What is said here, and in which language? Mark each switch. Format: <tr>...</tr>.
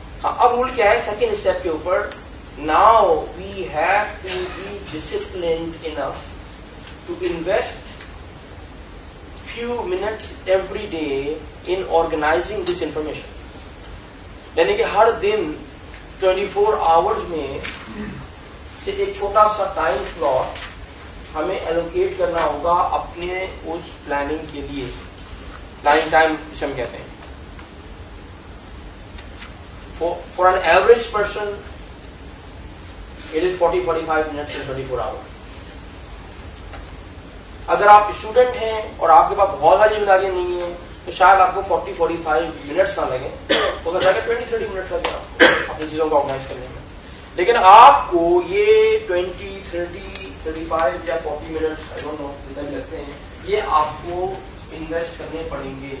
<ur>ہاں, اب رول کیا ہے سیکنڈ اسٹیپ کے اوپر؟</ur> <en>Now we have to be disciplined enough to invest few minutes every day in organizing this information.</en> <ur>یعنی کہ ہر دن 24 hours میں سے ایک چھوٹا سا ٹائم سلاٹ ہمیں ایلوکیٹ کرنا ہوگا اپنے اس پلاننگ کے لیے. پلاننگ ٹائم جسے ہم کہتے ہیں.</ur> <en>For an average person it is 40-45 minutes in 24 hours.</en> <ur>اگر آپ اسٹوڈنٹ ہیں اور آپ کے پاس بہت ساری ذمہ داریاں نہیں ہیں تو شاید آپ کو 40-45 منٹس نہ لگیں, تو جا کے 20-30 منٹس لگے اپنی چیزوں کو آرگنائز کرنے میں. لیکن آپ کو یہ 20-30-35 یا 40 منٹس جتنا بھی لگتے ہیں یہ آپ کو انویسٹ کرنے پڑیں گے.</ur>